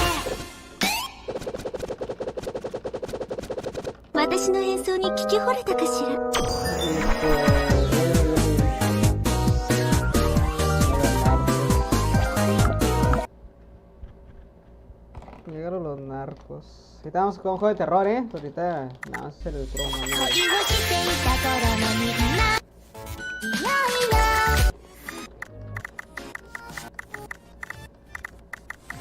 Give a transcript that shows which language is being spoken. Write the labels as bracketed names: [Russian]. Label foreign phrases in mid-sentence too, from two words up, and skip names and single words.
[Japanese] ね私の演奏に聞き惚れたかしら [Spanish] Llegaron los narcos. Estamos con un juego de terror, ahorita nada más el puro [Japanese] 恋をしていた頃のみんないよいよ